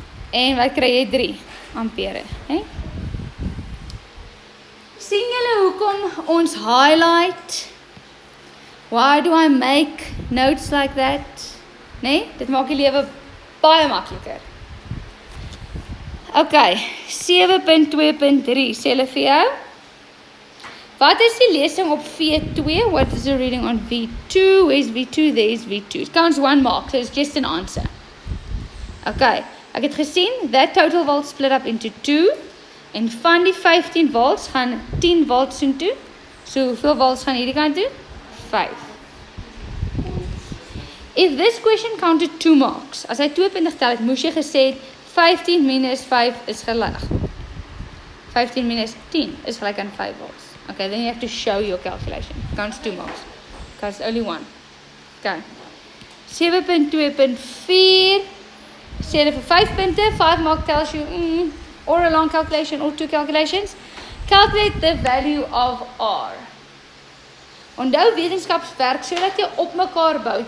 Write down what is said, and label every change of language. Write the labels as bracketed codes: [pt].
[af] En wat kry jy 3 ampere, hè? Sien julle hoekom ons highlight? [en] Why do I make notes like that? [af] Nee, dit maak die lewe baie makliker. Okay, 7.2.3 sê hulle vir jou. Wat is die lesing op V2? [en] What is the reading on V2? Where is V2? There is V2. It counts 1 mark, so it's just an answer. Okay, [af] ek het gesien, [en] that total volts split up into 2. [af] En van die 15 volts gaan 10 volts toe. So hoeveel volts gaan hierdie kant toe? 5. [en] If this question counted 2 marks, [af] as hy 2 punte getel het, moes jy gesê 15 minus 5 is gelijk. 15 minus 10 is gelijk aan 5 volts. [en] Okay, then you have to show your calculation. Counts 2 marks. Counts only 1. Okay. 7.2.4 [af] sê hulle vir 5 punte. [en] 5 mark tells you or a long calculation or 2 calculations. Calculate the value of R. [af] Onthou wetenskapswerk sodat jy op mekaar bou.